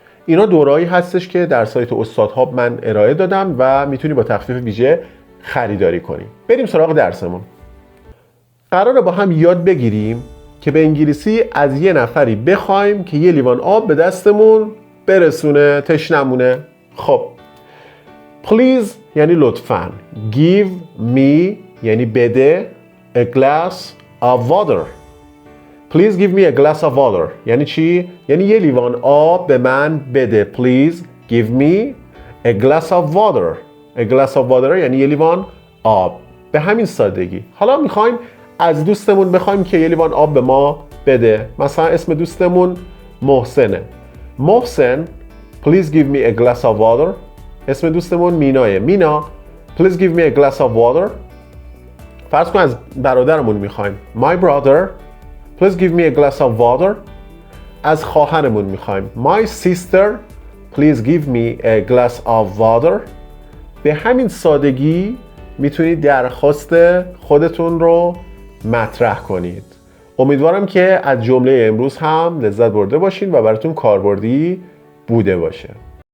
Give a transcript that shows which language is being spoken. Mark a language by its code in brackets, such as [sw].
[fa] اینا دوره‌ای هستش که در سایت استادهاب من ارائه دادم و میتونی با تخفیف ویژه خریداری کنی. بریم سراغ درسمون. قراره با هم یاد بگیریم که به انگلیسی از یه نفری بخوایم که یه لیوان آب به دستمون برسونه، تشنمونه. [en] خب please [fa] یعنی لطفاً، [en] give me [fa] یعنی بده، [en] a glass of water. Please give me a glass of water [fa] یعنی چی؟ یعنی یه لیوان آب به من بده. [en] Please give me a glass of water. A glass of water [fa] یعنی یه لیوان آب. به همین سادگی. حالا میخوایم از دوستمون بخوایم که یه لیوان آب به ما بده. مثلا اسم دوستمون محسنه. [en] محسن please give me a glass of water. [fa] اسم دوستمون مینایه. [en] مینا please give me a glass of water. [fa] فرض کن از برادرمون میخوایم. [en] My brother please give me a glass of water. [fa] از خواهرمون میخوایم. [en] My sister please give me a glass of water. [fa] به همین سادگی میتونید درخواست خودتون رو مطرح کنید. امیدوارم که از جمله امروز هم لذت برده باشین و براتون کاربردی بوده باشه.